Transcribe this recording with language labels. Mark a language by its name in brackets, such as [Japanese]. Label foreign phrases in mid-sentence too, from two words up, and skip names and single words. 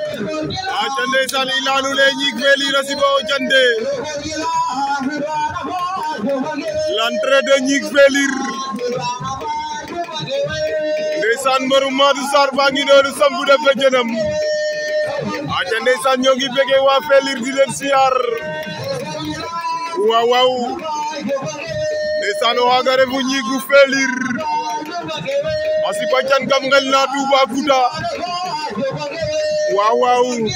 [Wolof] aca ndeysaan i leya le Gnick Felire a siba o Diandé [French] l'entrée de [Wolof] Gnick Felire ndeysaan mbaru Madou Sarr baa ngi noonu sambu def la jënam aca ndeysaan ñoo ngi bëgg waa Felire di leen siyaar waaw waaw ndeysaan o xaaga refu Gnick Felire a siba can kam ngel na Toubacouta waaw waaw